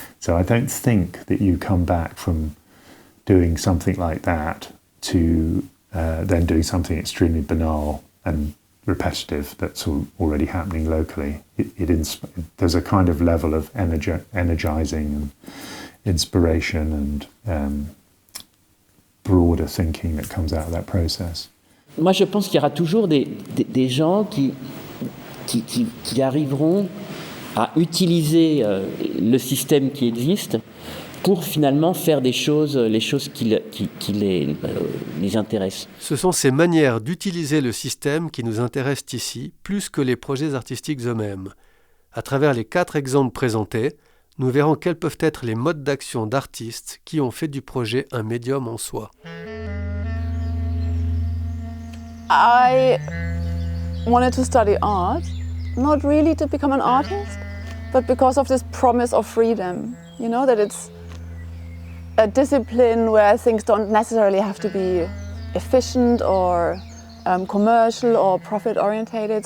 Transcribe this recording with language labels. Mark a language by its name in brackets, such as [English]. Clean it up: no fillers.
[English] So I don't think that you come back from doing something like that to then doing something extremely banal and repetitive that's already happening locally. There's a kind of level of energizing and inspiration and broader thinking that comes out of that process. [French] Moi, je pense qu'il y aura toujours des gens qui arriveront à utiliser le système qui existe pour finalement faire les choses qui les intéressent. Ce sont ces manières d'utiliser le système qui nous intéressent ici, plus que les projets artistiques eux-mêmes. À travers les 4 exemples présentés, nous verrons quels peuvent être les modes d'action d'artistes qui ont fait du projet un médium en soi. [English] I wanted to study art, not really to become an artist, but because of this promise of freedom. You know, that it's a discipline where things don't necessarily have to be efficient or commercial or profit-orientated.